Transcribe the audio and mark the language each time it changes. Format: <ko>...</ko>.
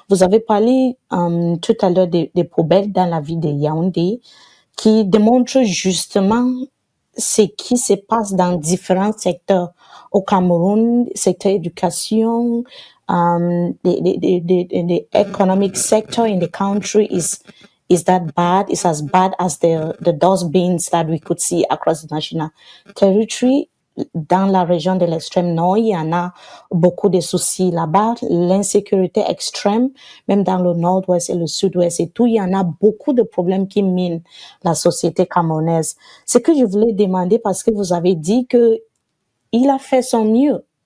<fr>Vous avez parlé tout à l'heure des poubelles dans la ville de Yaoundé qui démontrent justement ce qui se passe dans différents secteurs au Cameroun, secteur éducation,</fr> <en>the economic sector in the country is that bad? Is as bad as the dustbins that we could see across the national territory.</en> <fr>Dans la région de l'extrême nord, il y en a beaucoup de soucis là-bas. L'insécurité extrême, même dans le nord-ouest et le sud-ouest et tout, il y en a beaucoup de problèmes qui minent la société camerounaise. Ce que je voulais demander, parce que vous avez dit que il a fait son mieux.</fr>